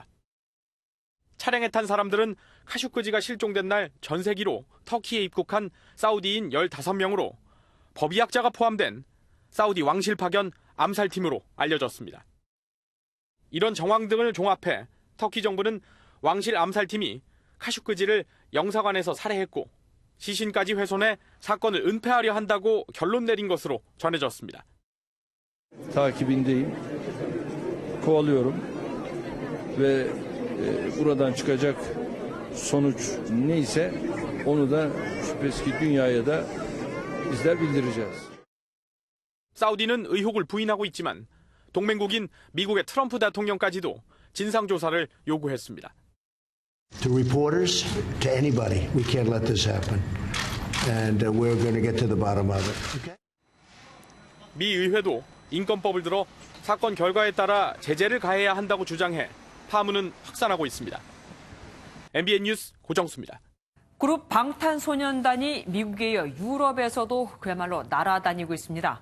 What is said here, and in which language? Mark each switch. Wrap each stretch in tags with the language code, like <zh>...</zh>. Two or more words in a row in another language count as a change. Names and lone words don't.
<ko>차량에 탄 사람들은 카슈크지가 실종된 날 전세기로 터키에 입국한 사우디인 15명으로 법의학자가 포함된 사우디 왕실 파견 암살팀으로 알려졌습니다. 이런 정황 등을 종합해 터키 정부는 왕실 암살팀이 카슈크지를 영사관에서 살해했고 시신까지 훼손해 sakon을 은폐하려 한다고 결론 내린 것으로 전해졌습니다.</ko> <tr>takibindeyim, kovalıyorum ve buradan çıkacak sonuç neyse onu da şüphesiz ki dünyaya da bizler bildireceğiz.</tr> <ko>사우디는 의혹을 부인하고 있지만 동맹국인 미국의 트럼프 대통령까지도 진상조사를 요구했습니다.</ko> <en>To reporters, to anybody, we can't let this happen. And we're going to get to the bottom of it. Okay?</en> <ko>미 의회도 인권법을 들어 사건 결과에 따라 제재를 가해야 한다고 주장해 파문은 확산하고 있습니다. MBN 뉴스 고정수입니다. 그룹 방탄소년단이 미국에 이어 유럽에서도 그야말로 날아다니고 있습니다.</ko>